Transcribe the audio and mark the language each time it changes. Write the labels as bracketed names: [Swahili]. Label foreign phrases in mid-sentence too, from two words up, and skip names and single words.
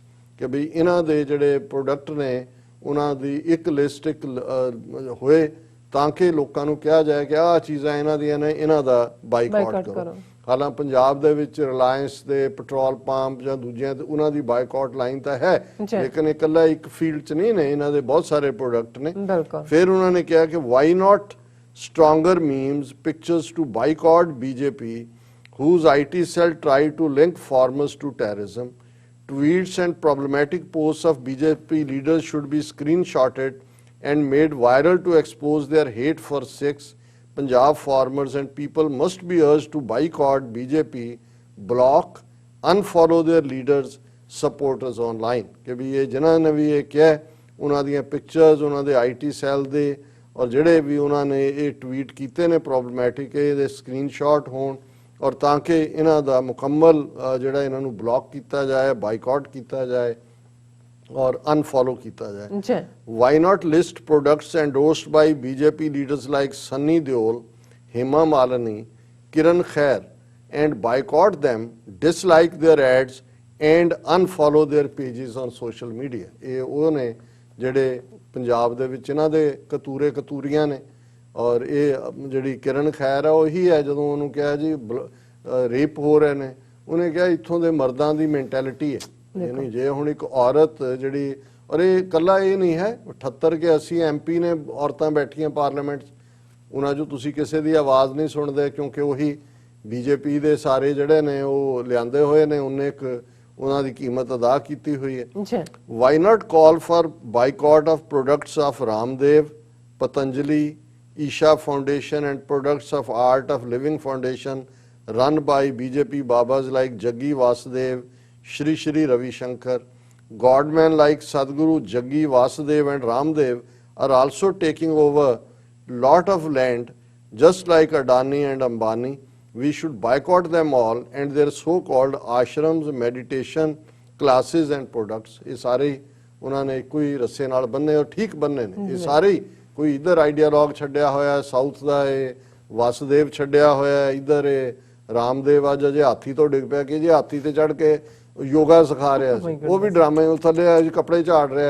[Punjabi] ਕਿ ਵੀ ਇਹਨਾਂ ਦੇ ਜਿਹੜੇ ਪ੍ਰੋਡਕਟ ਨੇ ਉਹਨਾਂ ਦੀ ਇੱਕ ਲਿਸਟ ਇੱਕ ਹੋਏ ਤਾਂ ਕਿ ਲੋਕਾਂ ਨੂੰ ਕਿਹਾ ਜਾਏ ਕਿ ਆਹ ਚੀਜ਼ਾਂ ਇਹਨਾਂ ਦੀਆਂ ਨੇ, ਇਹਨਾਂ ਦਾ ਬਾਈਕਾਟ ਕਰੋ। ਹਾਲਾਂ ਪੰਜਾਬ ਦੇ ਵਿੱਚ ਰਿਲਾਇੰਸ ਦੇ [English] petrol pump [Punjabi] ਜਾਂ ਦੂਜਿਆਂ ਤੇ ਉਹਨਾਂ ਦੀ [English] boycott line [Punjabi] ਤਾਂ ਹੈ, ਲੇਕਿਨ ਇਕੱਲਾ ਇੱਕ ਫੀਲਡ 'ਚ ਨਹੀਂ ਨੇ, ਇਹਨਾਂ ਦੇ ਬਹੁਤ ਸਾਰੇ ਪ੍ਰੋਡਕਟ ਨੇ। ਫਿਰ ਉਹਨਾਂ ਨੇ ਕਿਹਾ ਕਿ [English] why not stronger memes pictures to boycott BJP whose IT cell tried to link farmers to terrorism। Tweets and problematic posts of BJP leaders should be screenshotted and made viral to expose their hate for Sikhs। Punjab farmers and people must be urged to boycott BJP, block, unfollow their leaders, supporters online। [Punjabi] ਕਿ ਵੀ ਇਹ ਜਿਨ੍ਹਾਂ ਨੇ ਵੀ ਇਹ ਕਿਹਾ, ਉਹਨਾਂ ਦੀਆਂ ਪਿਕਚਰਸ ਉਹਨਾਂ ਦੇ [English] IT cell [Punjabi] ਦੇ ਔਰ ਜਿਹੜੇ ਵੀ ਉਹਨਾਂ ਨੇ ਇਹ ਟਵੀਟ ਕੀਤੇ ਨੇ ਪ੍ਰੋਬਲਮੈਟਿਕ, ਇਹਦੇ ਸਕਰੀਨਸ਼ਾਟ ਹੋਣ ਔਰ ਤਾਂ ਕਿ ਇਹਨਾਂ ਦਾ ਮੁਕੰਮਲ ਜਿਹੜਾ ਇਹਨਾਂ ਨੂੰ ਬਲੌਕ ਕੀਤਾ ਜਾਏ, ਬਾਈਕਾਟ ਕੀਤਾ ਜਾਏ ਔਰ ਅਨਫੋਲੋ ਕੀਤਾ ਜਾਏ। [English] why not list products endorsed by BJP leaders like ਸੰਨੀ ਦਿਓਲ, ਹੇਮਾ ਮਾਲਿਨੀ, ਕਿਰਨ ਖੈਰ and boycott them, dislike their ads and unfollow their pages on social media। [Punjabi] ਇਹ ਉਹ ਨੇ ਜਿਹੜੇ ਪੰਜਾਬ ਦੇ ਵਿੱਚ ਇਹਨਾਂ ਦੇ ਕਤੂਰੇ ਕਤੂਰੀਆਂ ਨੇ। ਔਰ ਇਹ ਜਿਹੜੀ ਕਿਰਨ ਖੈਰ ਆ ਉਹੀ ਹੈ, ਜਦੋਂ ਉਹਨੂੰ ਕਿਹਾ ਜੀ ਰੇਪ ਹੋ ਰਹੇ ਨੇ, ਉਹਨੇ ਕਿਹਾ ਇੱਥੋਂ ਦੇ ਮਰਦਾਂ ਦੀ ਮੈਂਟੈਲਿਟੀ ਹੈ। ਯਾਨੀ ਜੇ ਹੁਣ ਇੱਕ ਔਰਤ ਜਿਹੜੀ, ਔਰ ਇਹ ਇਕੱਲਾ ਇਹ ਨਹੀਂ ਹੈ, 78 ਕੇ 80 MP ਨੇ ਔਰਤਾਂ ਬੈਠੀਆਂ ਪਾਰਲੀਮੈਂਟ 'ਚ, ਉਹਨਾਂ 'ਚੋਂ ਤੁਸੀਂ ਕਿਸੇ ਦੀ ਆਵਾਜ਼ ਨਹੀਂ ਸੁਣਦੇ, ਕਿਉਂਕਿ ਉਹੀ BJP ਦੇ ਸਾਰੇ ਜਿਹੜੇ ਨੇ ਉਹ ਲਿਆਂਦੇ ਹੋਏ ਨੇ। ਉਹਨੇ ਇੱਕ ਉਹਨਾਂ ਦੀ ਕੀਮਤ ਅਦਾ ਕੀਤੀ ਹੋਈ ਹੈ। [English] why not call for boycott of products of ਰਾਮਦੇਵ, ਪਤੰਜਲੀ, ਈਸ਼ਾ ਫਾਊਂਡੇਸ਼ਨ and products of Art of Living Foundation run by BJP Babas like Jaggi Vasudev, Shri Shri Ravi Shankar. Godmen like Sadguru, Jaggi Vasudev and Ramdev are also taking over lot of land just like Adani and Ambani. We should boycott them all and their so-called ashrams, meditation classes and products. [Punjabi] ਇਹ ਸਾਰੇ ਉਹਨਾਂ ਨੇ ਇੱਕੋ ਹੀ ਰੱਸੇ ਨਾਲ ਬੰਨੇ ਔਰ ਠੀਕ ਬੰਨੇ ਨੇ। ਇਹ ਸਾਰੇ ਕੋਈ ਇਧਰ ਆਈਡੀਆਲੌਗ ਛੱਡਿਆ ਹੋਇਆ, ਸਾਊਥ ਦਾ ਇਹ ਵਾਸੁਦੇਵ ਛੱਡਿਆ ਹੋਇਆ, ਇਧਰ ਇਹ ਰਾਮਦੇਵ ਅੱਜ ਅਜੇ ਹਾਥੀ ਤੋਂ ਡਿੱਗ ਪਿਆ ਕਿ ਜੀ ਹਾਥੀ ਤੇ ਚੜ ਕੇ ਯੋਗਾ ਸਿਖਾ ਰਿਹਾ ਸੀ, ਉਹ ਵੀ ਡਰਾਮੇ ਥੱਲੇ ਕੱਪੜੇ ਝਾੜ ਰਿਹਾ।